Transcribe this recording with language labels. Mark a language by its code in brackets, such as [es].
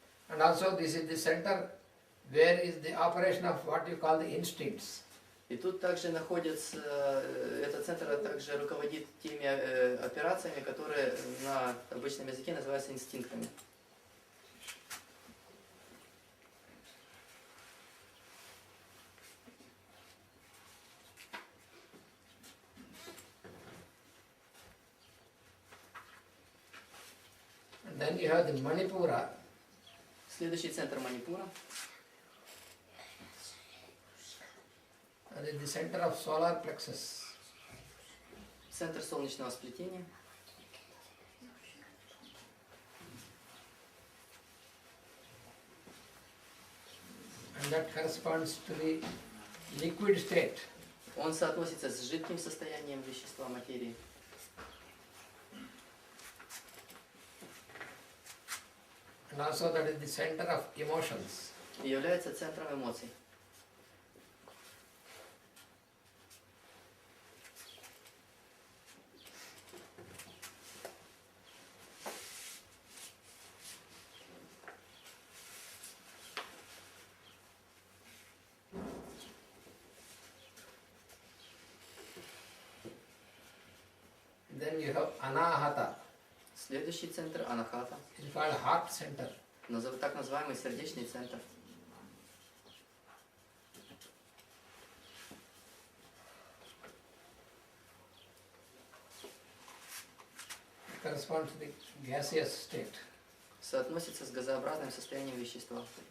[en] And also this is the center where is the operation of what you call the instincts. [ru] И тут также находится, этот центр также руководит теми операциями, которые на обычном языке называются инстинктами. [en] Then you have the Manipura. [ru] Следующий центр Манипура. [en] And it's the center of solar plexus. [ru] Центр солнечного сплетения. [en] And that corresponds to the liquid state. [ru] Он соотносится с жидким состоянием вещества, материи. [en] And also that is the center of emotions. [ru] И является центром эмоций. [en] Then you have Anahata. [ru] Следующий центр Анахата. [en] It's called heart center. [ru] Так называемый сердечный центр. [en] It corresponds to the gaseous state. [ru] Соотносится с газообразным состоянием вещества.